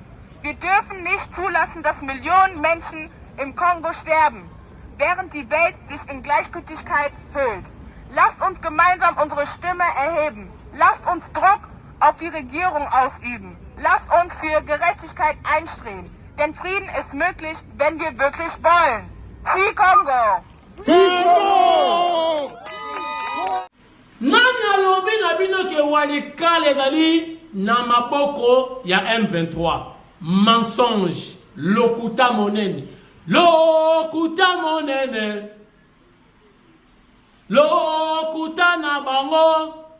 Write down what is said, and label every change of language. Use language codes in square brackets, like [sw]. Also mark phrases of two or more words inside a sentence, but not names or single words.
[de] Wir dürfen nicht zulassen, dass Millionen Menschen im Kongo sterben, während die Welt sich in Gleichgültigkeit hüllt. Lasst uns gemeinsam unsere Stimme erheben. Lasst uns Druck auf die Regierung ausüben. Lasst uns für Gerechtigkeit einstreben. Denn Frieden ist möglich, wenn wir wirklich wollen. [en] Free Congo! [ln] nani alobi na bino ke Walikale ezali na maboko ya M23? Mensonge. Lokuta monene. Lokuta monene. Lokuta na bango.